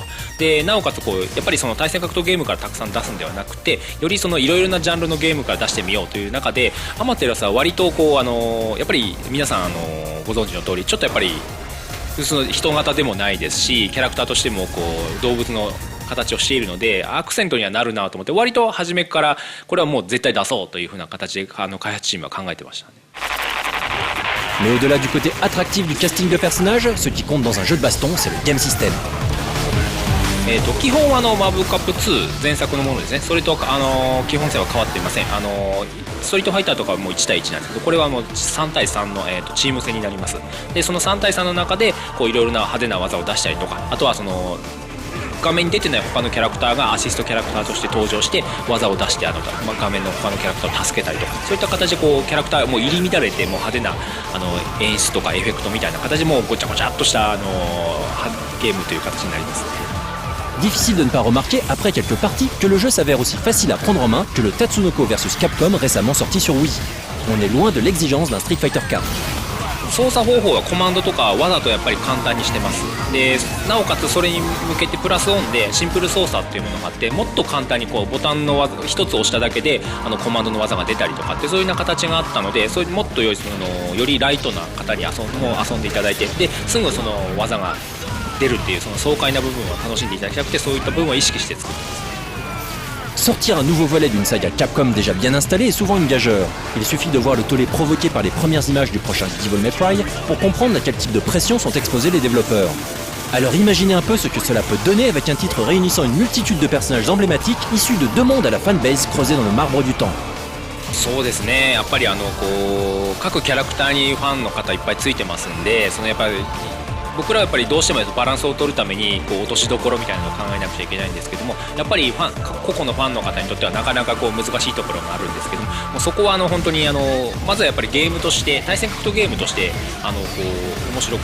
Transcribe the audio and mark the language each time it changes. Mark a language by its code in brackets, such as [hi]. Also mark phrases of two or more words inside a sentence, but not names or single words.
[ja] でなおかつやっぱり対戦格闘ゲームからたくさん出すんではなくて、よりいろいろなジャンルのゲームから出してみようという中で、アマテラスは割とやっぱり皆さんご存知の通りちょっとやっぱり人型でもないですし、キャラクターとしても動物の形をしているのでアクセントにはなるなと思って、割と初めからこれはもう絶対出そうというふうな形で開発チームは考えてましたね。 [fr] Mais au-delà du côté attractif du casting de personnages, ce qui compte dans un jeu de baston, c'est le [en] game system. [ja] 基本はマブカップ2前作のものですね。それと基本線は変わっていません。ストリートファイターとかはもう1対1なんですけど、これはもう3対3の、チーム戦になります。でその3対3の中でいろいろな派手な技を出したりとか、あとは画面に出てない他のキャラクターがアシストキャラクターとして登場して技を出して画面の他のキャラクターを助けたりとか、そういった形でキャラクターもう入り乱れてもう派手な演出とかエフェクトみたいな形でもうごちゃごちゃっとしたゲームという形になります。 [fr] Difficile de ne pas remarquer, après quelques parties, que le jeu s'avère aussi facile à prendre en main que le Tatsunoko vs Capcom récemment sorti sur Wii. On est loin de l'exigence d'un Street Fighter 4. [ja] 操作方法はコマンドとかわざとやっぱり簡単にしてます。でなおかつそれに向けてプラスオンでシンプル操作っていうものがあって、もっと簡単にこうボタンの技一つ押しただけでコマンドの技が出たりとかって、そういうような形があったので、それもっとよりライトな方に遊んでいただいて、ですぐその技が出るっていうその爽快な部分を楽しんでいただきたくて、そういった部分を意識して作ってます。 [fr] Sortir un nouveau volet d'une saga Capcom déjà bien installée est souvent une gageure. Il suffit de voir le tollé provoqué par les premières images du prochain Devil May Cry pour comprendre à quel type de pression sont exposés les développeurs. Alors imaginez un peu ce que cela peut donner avec un titre réunissant une multitude de personnages emblématiques issus de deux mondes à la fanbase creusés dans le marbre du temps. [ja] そうですね、やっぱり各キャラクターにファンの方いっぱいついてますんで、やっぱり僕らはやっぱりどうしてもバランスを取るために落としどころみたいなのを考えなくちゃいけないんですけども、やっぱり個々のファンの方にとってはなかなか難しいところがあるんですけども、そこは本当にまずはやっぱりゲームとして対戦格闘ゲームとして面白く